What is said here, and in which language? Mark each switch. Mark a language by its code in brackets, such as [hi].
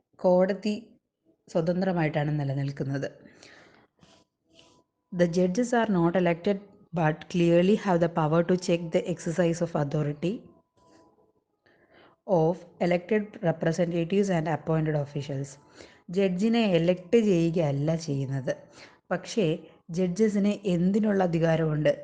[ml] കോടതി സ്വതന്ത്രമായിട്ടാണ് നിലനിൽക്കുന്നത്. [en] The judges are not elected but clearly have the power to check the exercise of authority of elected representatives and appointed officials. [ml] ജഡ്ജിനെ elect ചെയ്യുകയല്ല ചെയ്യുന്നത്, പക്ഷേ ജഡ്ജസിന് എന്തിനുള്ള അധികാരമുണ്ട്?